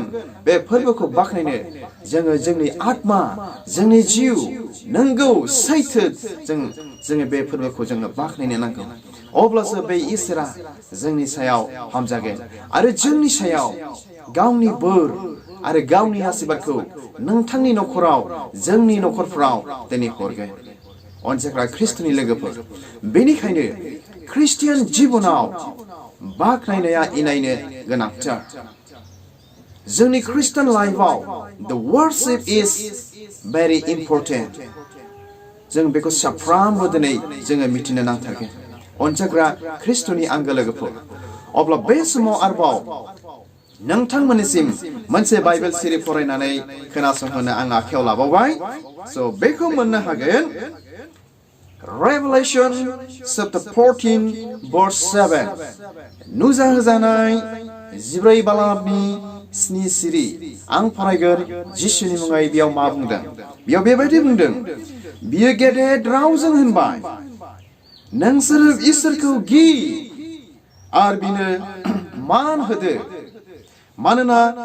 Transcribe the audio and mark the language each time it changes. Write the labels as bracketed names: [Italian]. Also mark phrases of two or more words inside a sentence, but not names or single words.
[Bodo] बे फोरबोखौ बाख्नायनो जोङो जोंनि आत्मा जोंनि जिउ नोंगौ सैथो जोङो बे फोरबोखौ जोङो बाख्नायनो नांगौ अब्लासो बे इसोरा जोंनि सायाव हामजागोन आरो जोंनि सायाव गावनि बोर आरो गावनि आशीर्वादखौ नोंथांनि न'खराव जोंनि न'खरफोराव दिनै हरगोन अनजाग्रा ख्रिस्ट'नि लोगोफोर बेनिखायनो ख्रिस्टियान जिबनाव बाख्नायनाया इनायनो गोनांथार जोंनि ख्रिस्टियान लाइफआव [English] the worship is very important [Bodo] जों बेखौ साफ्रोमबो दिनै जोङो मिथिनो नांथारगोन अनजाग्रा ख्रिस्ट'नि आंगो लोगोफोर अब्ला बे समाव आरोबाव नोंथांमोननिसिम मोनसे बाइबेल सिरि फरायनानै खोनासंहोनो आं आखायाव लाबावबाय स' बेखौ मोननो हागोन [English] Revelation chapter 14 verse 7 [Bodo] नुजाहोजानाय 14:7 सिरि आं फरायगोन जिसुनि मुङै बेयाव मा बुंदों बेयाव बेबायदि बुंदों बियो गेदेर रावजों होनबाय नोंसोरो इसोरखौ गि आरो बिनो मान होदो मानोना